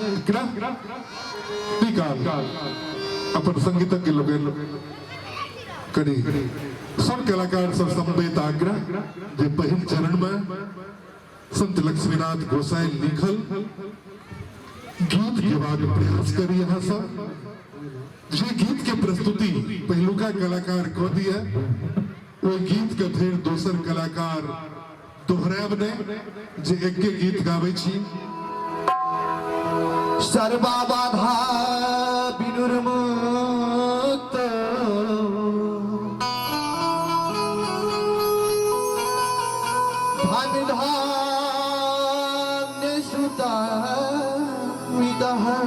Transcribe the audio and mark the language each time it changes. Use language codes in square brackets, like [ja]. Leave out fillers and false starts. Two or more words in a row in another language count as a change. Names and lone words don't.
[mai] निकाल अपन संगीतज्ञ लोग करी सब कलाकार सब समवेत आग्रह जे पहिल चरण में संत लक्ष्मीनाथ गोसाई लिखल गीत के बाद प्रयास करी यहाँ सब जे गीत के प्रस्तुति पहिलुका कलाकार कह दिया वो गीत के फिर दोसर कलाकार दोहराब ने जे एक गीत गाबै छी [sa] सर्वा बाधा विनुर्मुक्त धन धान्य सुता विदः